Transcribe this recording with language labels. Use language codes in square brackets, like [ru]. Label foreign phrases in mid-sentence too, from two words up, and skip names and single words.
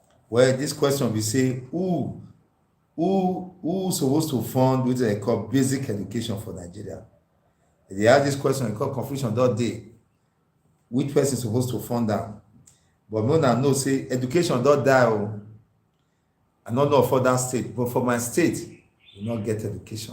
[pcm] Well, this question we say who supposed to fund wetin dem call basic education for Nigeria? They ask this question, e call confusion that day. Which person supposed to fund am? But make una know say education don die o. I no know for that state, but for my state, we no get education.